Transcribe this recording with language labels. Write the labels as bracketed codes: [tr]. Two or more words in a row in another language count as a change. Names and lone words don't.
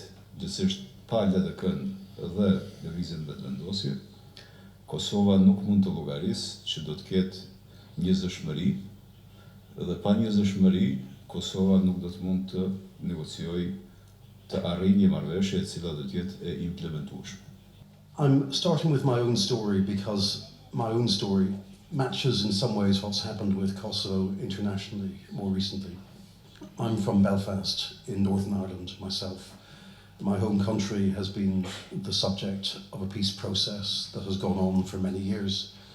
[sq] Gjithsesi pa LDK-n dhe lëvizjen vetëvendosje, Kosova nuk mund të llogarisë që do të ketë njerëzshmëri, dhe pa njerëzshmëri Kosova nuk do të mund të negociojë, të arrijë një marrëveshje e cila do të jetë e implementueshme. [en] I'm starting with my own story because my own story matches in some ways what's happened with Kosovo internationally more recently. I'm from Belfast in Northern Ireland myself. My home country has been the subject of a peace process that has gone on for many years.